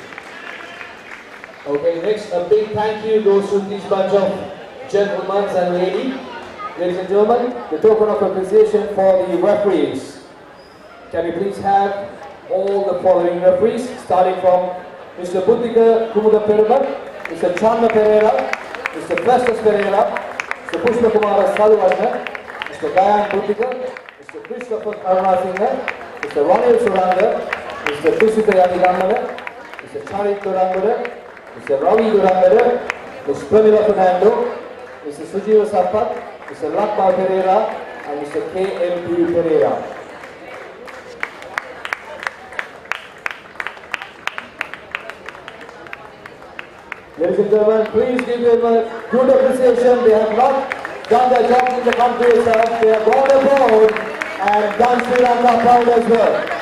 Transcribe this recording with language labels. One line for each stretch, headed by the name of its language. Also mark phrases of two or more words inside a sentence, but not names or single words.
English: Okay, next a big thank you goes to this bunch of gentlemen and ladies. Ladies and gentlemen, the token of appreciation for the referees. Can we please have all the following referees, starting from Mr. Buddhika Kumuda Perumal, Mr. Chanda Pereira, Mr. Festus Pereira, Mr. Pushpa Kumara Salwana, Mr. Gayan Buddhika, Mr. Christopher Karunasinghe, Mr. Ronil Suranga, Mr. Tusita Yadigamana, Mr. Charit Durangada, Mr. Ravi Durangada, Ms. Pramila Fernando, Mr. Sujiva Sapat, Mr. Lakpa Pereira, and Mr. K.M.P. Pereira. Ladies and gentlemen, please give them a good appreciation. They have not done their job in the country itself. They have gone abroad and done Sri Lanka proud as well.